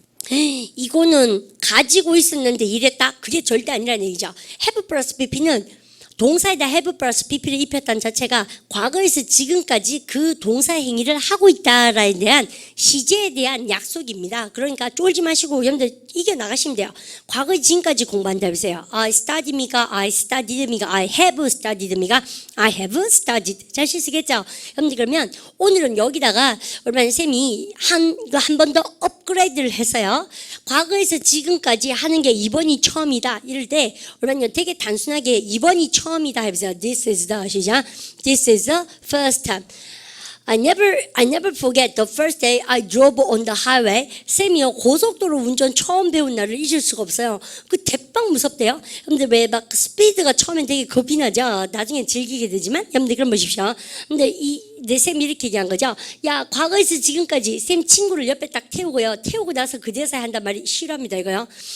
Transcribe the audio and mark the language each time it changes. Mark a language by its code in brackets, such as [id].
[ko] 이거는 가지고 있었는데 이랬다? 그게 절대 아니라는 얘기죠. have 플러스 PP는 동사에다 have 플러스 PP를 입혔다는 자체가 과거에서 지금까지 그 동사 행위를 하고 있다에 대한 시제에 대한 약속입니다. 그러니까 쫄지 마시고 여러분들 이겨나가시면 돼요. 과거에 지금까지 공부한다 해보세요. [en] I study입니까? I studied입니까? I have studied입니까? I have studied. [ko] 잘 쓰시겠죠? 여러분들 그러면 오늘은 여기다가 얼마나 쌤이 한 번 더 업그레이드를 해서요. 과거에서 지금까지 하는 게 이번이 처음이다. 이럴 때 얼마나 되게 단순하게 이번이 처음이다 해보세요. [en] This is the 시작. This is the first time. I never forget the first day I drove on the highway. [ko] 쌤이요, 고속도로 운전 처음 배운 날을 잊을 수가 없어요. 그 대빵 무섭대요. 여러분들 왜 막 스피드가 처음엔 되게 겁이 나죠. 나중에 즐기게 되지만, 여러분들 그럼 보십시오. 근데 내 쌤이 이렇게 얘기한 거죠. 야, 과거에서 지금까지 쌤 친구를 옆에 딱 태우고요. 태우고 나서 그제서야 한단 말이 싫어합니다, 이거요.